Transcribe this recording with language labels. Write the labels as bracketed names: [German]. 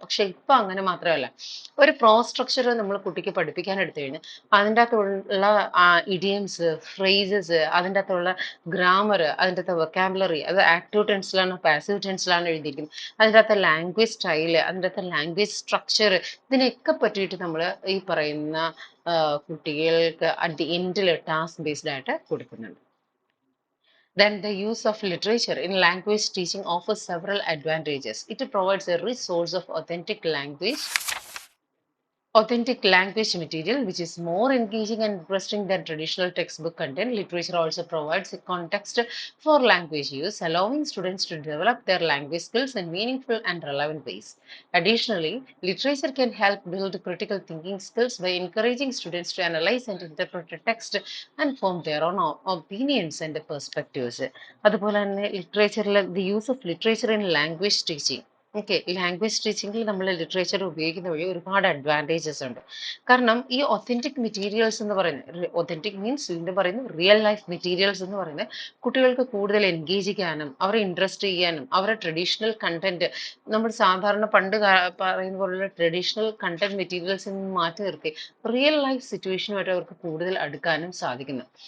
[Malayalam] പക്ഷെ ഇപ്പൊ അങ്ങനെ മാത്രമല്ല. ഒരു പ്രോ സ്ട്രക്ചർ നമ്മൾ കുട്ടിക്ക് പഠിപ്പിക്കാൻ എടുത്തു കഴിഞ്ഞാൽ അതിൻ്റെ അകത്തുള്ള ഇഡിയംസ്, ഫ്രേസസ്, അതിൻ്റെ അകത്തുള്ള ഗ്രാമർ, അതിൻ്റെ അകത്ത് വൊക്കാബുലറി, അത് ആക്റ്റീവ് ടെൻസിലാണോ പാസീവ് ടെൻസിലാണോ എഴുതിയിരിക്കുന്നത്, അതിൻ്റെ അകത്ത് ലാംഗ്വേജ് സ്റ്റൈല്, അതിൻ്റെ അകത്ത് ലാംഗ്വേജ് സ്ട്രക്ചർ, ഇതിനൊക്കെ പറ്റിയിട്ട് നമ്മൾ ഈ പറയുന്ന കുട്ടികൾക്ക് അറ്റ് ദി എൻഡിൽ ടാസ്ക് ബേസ്ഡ് ആയിട്ട് കൊടുക്കുന്നുണ്ട്. [English] Then the use of literature in language teaching offers several advantages. It provides a rich source of authentic language material which is more engaging and interesting than traditional textbook content. Literature also provides a context for language use, allowing students to develop their language skills in meaningful and relevant ways. Additionally, literature can help build critical thinking skills by encouraging students to analyze and interpret a text and form their own opinions and perspectives. [Malayalam] അതുപോലെ തന്നെ ലിറ്ററേച്ചറിൽ [English] The use of literature in language teaching. [Malayalam] Okay, language ടീച്ചിങ്ങിൽ നമ്മൾ literature ഉപയോഗിക്കുന്ന വഴി ഒരുപാട് advantages ഉണ്ട്. കാരണം ഈ authentic materials എന്ന് പറയുന്നത്, ഒത്തന്റിക് മീൻസ് വീണ്ടും പറയുന്നത് റിയൽ ലൈഫ് മെറ്റീരിയൽസ് എന്ന് പറയുന്നത് കുട്ടികൾക്ക് കൂടുതൽ എൻഗേജ് ചെയ്യാനും അവരെ ഇൻട്രസ്റ്റ് ചെയ്യാനും അവരുടെ ട്രഡീഷണൽ കണ്ടന്റ്, നമ്മൾ സാധാരണ പണ്ട് പറയുന്ന പോലുള്ള ട്രഡീഷണൽ കണ്ടന്റ് മെറ്റീരിയൽസിൽ നിന്ന് മാറ്റി നിർത്തി റിയൽ ലൈഫ് സിറ്റുവേഷനുമായിട്ട് അവർക്ക് കൂടുതൽ അടുക്കാനും സാധിക്കുന്നു.